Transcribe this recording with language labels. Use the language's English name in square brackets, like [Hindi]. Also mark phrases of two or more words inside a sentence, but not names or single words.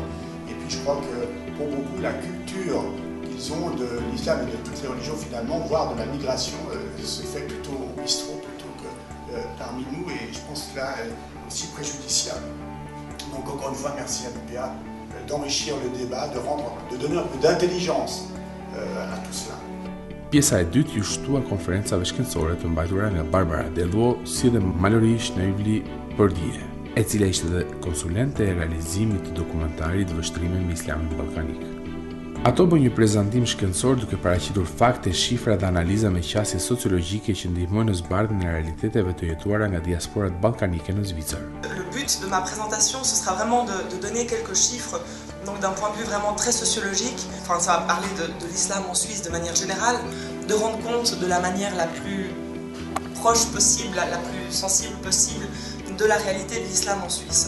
[French] Et puis je crois que pour beaucoup, la culture qu'ils ont de l'islam et de toutes les religions finalement, voire de la migration, se fait plutôt au bistrot plutôt que parmi nous, et je pense que là, elle est aussi préjudiciable. Donc encore une fois, merci à l'UPA d'enrichir le débat, de donner un peu d'intelligence à tout cela. [Albanian] Pjesa e dytë ju shtua konferencave shkencore të mbajtura nga Barbara Delvaux, si dhe Mallory Schneebly Perdue, e cila ishte dhe konsulente e realizimit të dokumentarit Vështrime mbi Islamin ballkanik. Ato bën një prezantim shkencor duke paraqitur fakte, shifra dhe analiza me qasje sociologjike që ndihmojnë në zbardhjen e realiteteve të jetuara nga diasporat ballkanike në Zvicër. [French] Le but de ma présentation, ce sera vraiment de donner quelques chiffres, donc d'un point de vue vraiment très sociologique. Enfin, ça va parler de l'islam en Suisse de manière générale, de rendre compte de la manière la plus proche possible, la plus sensible possible de la réalité de l'islam en Suisse.